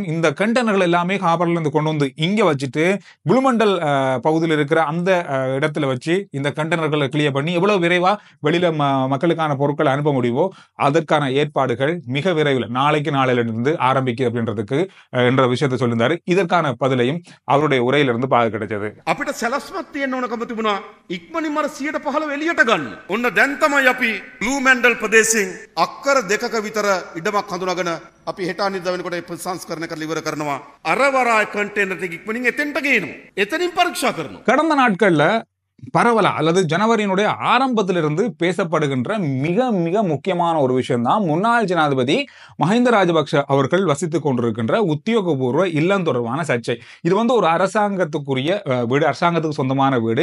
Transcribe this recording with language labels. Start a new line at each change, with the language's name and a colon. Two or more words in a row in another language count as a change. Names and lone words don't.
Tamil: இந்த கண்டெய்னர்கள் எல்லாமே காபர்ல இருந்து கொண்டு வந்து இங்க வச்சுட்டு முழுமண்டல் பகுதியில் இருக்கிற அந்த இடத்துல வச்சு இந்த கண்டெய்னர்களை கிளியர் பண்ணி எவ்வளவு விரைவா வெளியில மக்களுக்கான பொருட்களை அனுப்ப முடியுமோ அதற்கான ஏற்பாடுகள் மிக விரைவில் நாளைக்கு நாளையிலிருந்து ஆரம்பிக்கு அப்படின்றதுக்கு என்ற விஷயத்தை சொல்லியிருந்தாரு. இதற்கான பதிலையும் அவருடைய உரையிலிருந்து பார்க்க கிடைச்சது.
Sinhala: අපිට සැලස්මක් තියෙන්න ඕනකම තිබුණා ඉක්මනින්ම 115 එළියට ගන්න. ඔන්න දැන් තමයි අපි බ්ලූ මැන්ඩල් ප්‍රදේශයෙන් අක්කර 2ක විතර ඉඩමක් හඳුනාගෙන අපි හෙට අනිද්දා වෙනකොට ඒ ප්‍රසංස්කරණය කරලා ඉවර කරනවා. අරවරාය කන්ටේනර් එක ඉක්මනින් එතෙන්ට ගේනවා. එතනින් පරීක්ෂා කරනවා.
Tamil: கடந்த நாட்கள்ல பரவலா அல்லது ஜனவரியினுடைய ஆரம்பத்திலிருந்து பேசப்படுகின்ற மிக மிக முக்கியமான ஒரு விஷயம் தான் முன்னாள் ஜனாதிபதி மஹிந்த ராஜபக்ஷ அவர்கள் வசித்துக் கொண்டிருக்கின்ற உத்தியோகபூர்வ இல்லம் தொடர்பான சர்ச்சை. இது ஒரு அரசாங்கத்துக்குரிய வீடு, அரசாங்கத்துக்கு சொந்தமான வீடு.